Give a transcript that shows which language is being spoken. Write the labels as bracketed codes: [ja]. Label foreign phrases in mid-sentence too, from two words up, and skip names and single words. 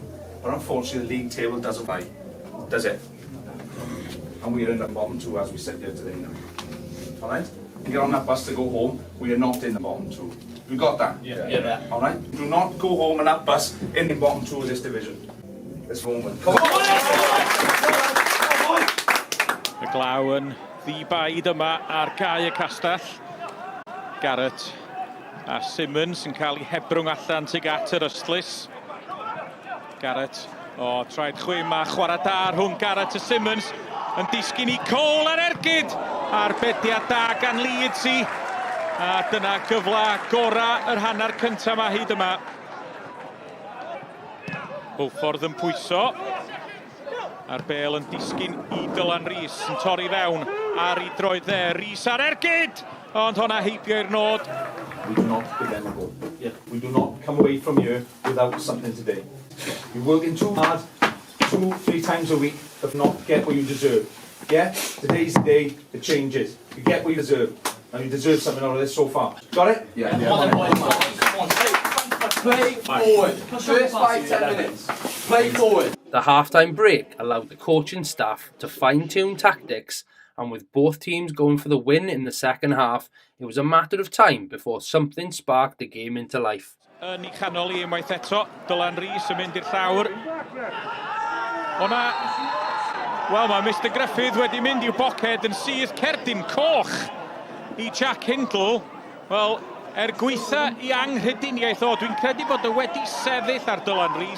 [en] But unfortunately, the league table doesn't lie, does it? And we are in the bottom two as we sit here today now. Alright? We get on that bus to go home, we are not in the bottom two. We got that? Yeah. Alright? Do not go home on that bus in the bottom two of this division. This moment. Come on! [cy] Y glaw yn ddibaid yma ar Caia Castell. Garrett a Simmons yn cael ei hebrwng allan tuag at yr ystlys. Garrett, traed chwym a chwarae da rhwng Garrett a Simmons. Yn disgyn i Cole ar ergyd. Arbediad da gan Leeds i. A dyna gyfla gora yr hanner cyntaf yma hyd yma. Beauford yn pwyso. A'r bel yn disgyn i Dylan Rhys yn torri fewn ar ei droed dde. Rhys ar ergyd! Ond hwnna heibio i'r nod. [en] We do not begin the goal. We do not come away from here without something today. You're working too hard, 2-3 times a week, but not get what you deserve. Yeah? Today's the day, it changes. You get what you deserve. And you deserve something out of this so far. Got it? Yeah. Play forward. First 5-10 minutes. Play forward. The half-time break allowed the coaching staff to fine-tune tactics, and with both teams going for the win in the second half, it was a matter of time before something sparked the game into life. [cy] Yn ei chanol i unwaith eto, Dylan Rhys yn mynd i'r llawr. Hwna, wel mae Mr Griffith wedi mynd i'w boced yn sydd cerdyn coch i Jack Hindle. Wel, gweitha i anghrediniaeth dwi'n credu bod o wedi sefyll ar Dylan Rhys.